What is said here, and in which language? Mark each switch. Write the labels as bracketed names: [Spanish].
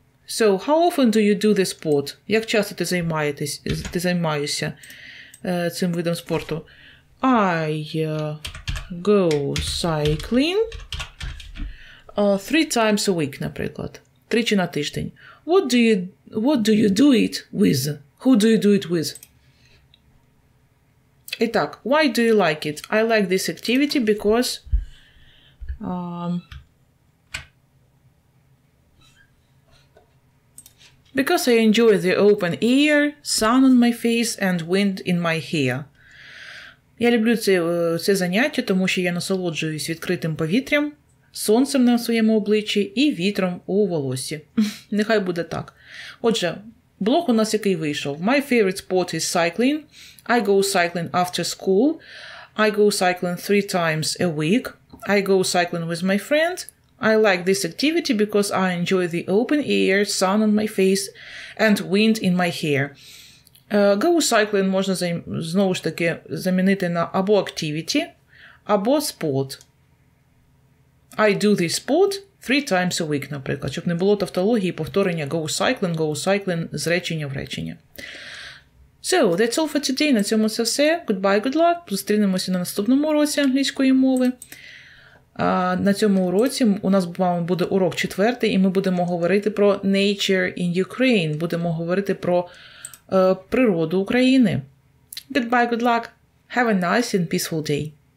[English] So, how often do you do this sport? [Ukrainian] Як часто ти займаєшся цим видом спорту? [English] I go cycling 3 times a week, [Ukrainian] наприклад. [English] 3 [Ukrainian] на тиждень. [English] What do you do it with? Who do you do it with? [Ukrainian] І так, [English] why do you like it? I like this activity because I enjoy the open air, sun on my face and wind in my hair. [Ukrainian] Я люблю це заняття, тому що я насолоджуюсь відкритим повітрям, сонцем на своєму обличчі і вітром у волоссі. Нехай буде так. Отже, блок у нас який вийшов. [English] My favorite sport is cycling. I go cycling after school. I go cycling 3 times a week. I go cycling with my friend. I like this activity because I enjoy the open air, sun on my face and wind in my hair. Go cycling [Ukrainian] можна знову ж таки замінити на або activity, або sport. [English] I do this sport 3 times a week, [Ukrainian] наприклад, щоб не було тавтології, повторення [English] go cycling [Ukrainian] з речення в речення. [English] So, that's all for today. [Ukrainian] На цьому це все. [English] Goodbye, good luck. [Ukrainian] Зустрінемося на наступному уроці англійської мови. На цьому уроці у нас з вами буде урок 4, і ми будемо говорити про [English] nature in Ukraine. [Ukrainian] Будемо говорити про природу України. [English] Goodbye, good luck. Have a nice and peaceful day.